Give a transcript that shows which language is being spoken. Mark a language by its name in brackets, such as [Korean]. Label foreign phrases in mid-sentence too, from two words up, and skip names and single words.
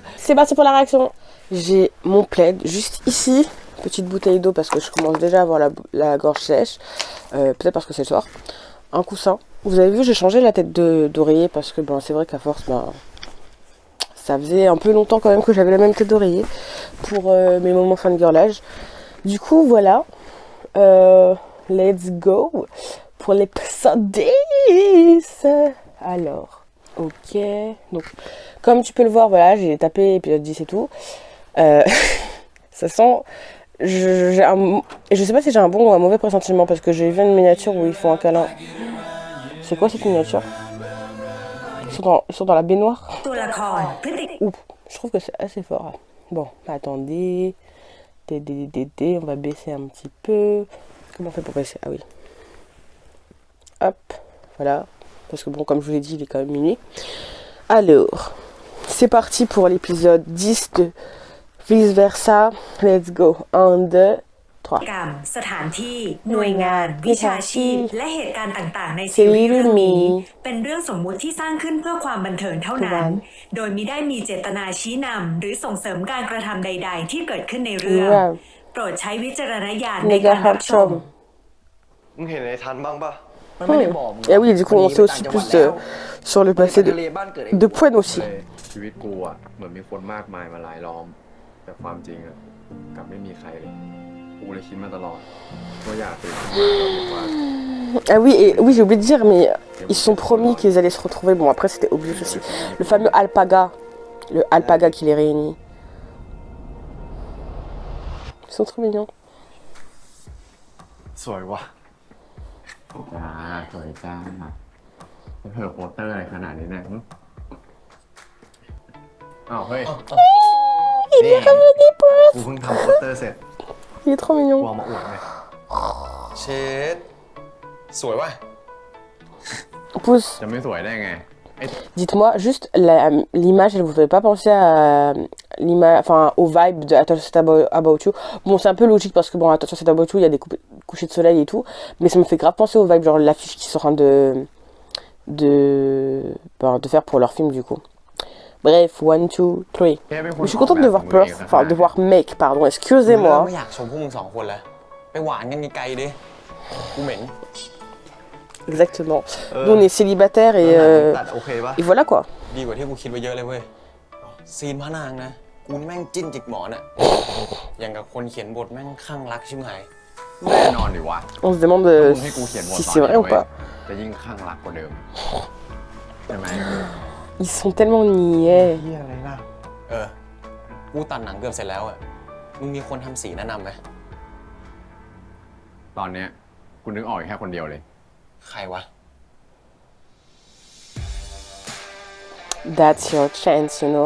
[French] C'est parti pour la réaction. J'ai mon plaid juste ici, petite bouteille d'eau parce que je commence déjà à avoir la gorge sèche, peut-être parce que c'est le soir. Un coussin. Vous avez vu, j'ai changé la tête d'oreiller parce que c'est vrai qu'à force, ça faisait un peu longtemps quand même que j'avais la même tête d'oreiller pour mes moments fangirlage. Du coup, voilà. [English] Let's go [French] pour l'épisode 10. Alors, ok. Donc, comme tu peux le voir, voilà, j'ai tapé épisode 10 et tout. Ça sent... Je sais pas si j'ai un bon ou un mauvais pressentiment parce que j'ai vu une miniature où ils font un câlin. C'est quoi cette miniature ? Ils sont dans la baignoire. Ouh, je trouve que c'est assez fort. Bon, attendez. On va baisser un petit peu. Comment on fait pour baisser ? Ah oui. Hop, voilà. Parce que bon, comme je vous l'ai dit, il est quand même minuit. Alors, c'est parti pour l'épisode 10 de vice versa. [English] Let's go. 1, 2, 3. [Thai] กรรมสถานที่หน่วยงานวิชาชีพและเหตุการณ์ต่างๆในซีรีส์เรื่องนี้เป็นเรื่องสมมุติที่สร้างขึ้นเพื่อความบันเทิงเท่านั้นโดยมิได้มีเจตนาชี้นำหรือส่งเสริมการกระทำใดๆที่เกิดขึ้นในเรื่องโปรดใช้วิจารณญาณในการรับชม มึงเห็นไอ้ทันบ้างปะ มันไม่ได้บอกมึง [French] Et oui, du coup, on sait aussi plus sur le passé de Poen aussi. [Thai] ชีวิตกูอ่ะเหมือนมีคนมากมายมาหลายล้อมแต่ความจริงอ่ะกลับไม่มีใครเลยกูเลยคิดมาตลอดว่าอยากเป็นว่า [French] Ah oui, et oui, j'ai oublié de dire, mais ils se sont promis qu'ils allaient se retrouver. Bon, après, c'était obligé aussi. Le fameux alpaga, le alpaga qui les réunit. Ils sont trop mignons. [Thai] สวยว่ะจ้าสวยจ้าเธอโปสเตอร์อะไรขนาดนี้เนี่ยอ้าวเฮ้ย [French] Il est revenu, [Thai] กูเพิ่งทำโปสเตอร์เสร็จ [French] Il est trop [Thai] กู [French] mignon. [Thai] เอามาอวดไง เชดสวยว่ะ [French] Pousse. [Thai] จะไม่สวยได้ไง [French] Dites-moi, juste l'image, elle vous fait pas penser à l'image, enfin au vibe de Attention c'est About You. Bon, c'est un peu logique parce que bon, Attention c'est About You, il y a des couchers de soleil et tout, mais ça me fait grave penser au vibe, genre l'affiche qu'ils sont en train de faire pour leur film du coup. Bref, 1, 2, 3. Mais je suis contente de voir Perth, enfin de voir Make, pardon, [Thai] เริ่ [French] excusez-moi. [Thai] มไม่อยากชมพวกมึงสองคนแล้วไปหวานกันไกลๆดิกูเหม็น [French] Exactement. Nous on est célibataires [Thai] ตัดโอเคปะ [French] et voilà quoi. [Thai] ดีกว่าที่กูคิดไว้เยอะเลยเว้ยซีนพระนางนะกูนี่แม่งจิ้นจิกหมอนอะอย่างกับคนเขียนบทแม่งข้างรักชิบหาย แน่นอนดิวะ [French] On se demande [Thai] มึงให้กูเขียนบท [French] si [Thai] ตอน [French] c'est vrai [Thai] นี้ [French] ou pas. [Thai] จะยิ่งข้างรักกว่าเดิมใช่ไหม [French] Ils sont tellement niais. [Thai] เฮียอะไรล่ะ กูตัดหนังเกือบเสร็จแล้วอะมึงมีคนทำสีแนะนำไหม ตอนเนี้ยกูนึกออกแค่คนเดียวเลย ใครวะ [English] That's your chance, you know.